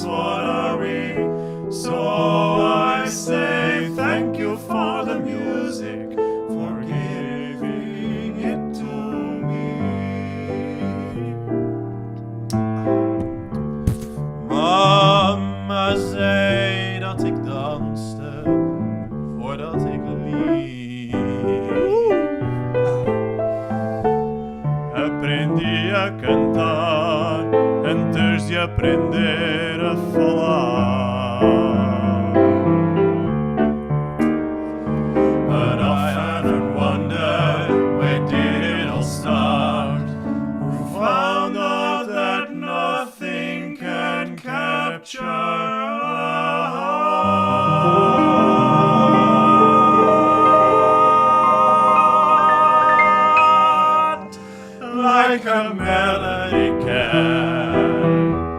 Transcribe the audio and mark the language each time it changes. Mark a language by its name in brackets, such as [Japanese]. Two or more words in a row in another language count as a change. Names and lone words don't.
[English] What are we? So I say thank you for the music, for giving it to me. [Dutch] Mamma zei dat ik danste voordat ik liep. [Portuguese] Aprendi a cantar antes de aprender a falar. [English] But I often wondered, where did it all start? Who found out that nothing can capture a heart like a melody can?